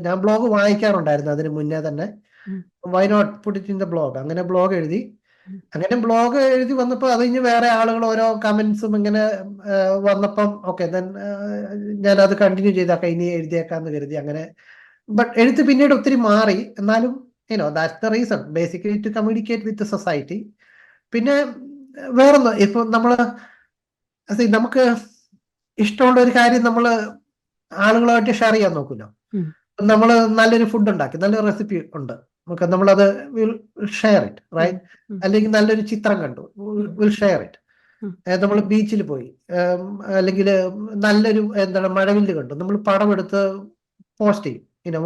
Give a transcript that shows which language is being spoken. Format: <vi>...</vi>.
<ml>ഞാൻ ബ്ലോഗ് വായിക്കാറുണ്ടായിരുന്നു അതിന് മുന്നേ തന്നെ.</ml> <en>Why not put it in the blog?</en> <ml>അങ്ങനെ ബ്ലോഗ് എഴുതി. അങ്ങനെ ബ്ലോഗ് എഴുതി വന്നപ്പോൾ അത് കഴിഞ്ഞ് വേറെ ആളുകൾ ഓരോ കമന്റ്സും ഇങ്ങനെ വന്നപ്പം ഓക്കെ ദെൻ ഞാൻ അത് കണ്ടിന്യൂ ചെയ്താക്കാം, ഇനി എഴുതിയേക്കാന്ന് കരുതി. അങ്ങനെ ബട്ട് എഴുത്ത് പിന്നീട് ഒത്തിരി മാറി. എന്നാലും</ml> <en>that's the reason basically to communicate with the society.</en> <ml>പിന്നെ വേറൊന്ന്, ഇപ്പൊ നമുക്ക് ഇഷ്ടമുള്ള ഒരു കാര്യം നമ്മള് ആളുകളുമായിട്ട് ഷെയർ ചെയ്യാൻ നോക്കുമല്ലോ. നമ്മള് നല്ലൊരു ഫുഡ് ഉണ്ടാക്കി, നല്ലൊരു റെസിപ്പി ഉണ്ട്, നമുക്ക് നമ്മളത് ഷെയർ ഇറ്റ്, റൈറ്റ്? അല്ലെങ്കിൽ നല്ലൊരു ചിത്രം കണ്ടു,</ml> <en>Will share it.</en> <ml>നമ്മൾ ബീച്ചിൽ പോയി, അല്ലെങ്കിൽ നല്ലൊരു മഴവില്ല് കണ്ടു, നമ്മൾ പടം എടുത്ത് പോസ്റ്റ് ചെയ്യും.</ml>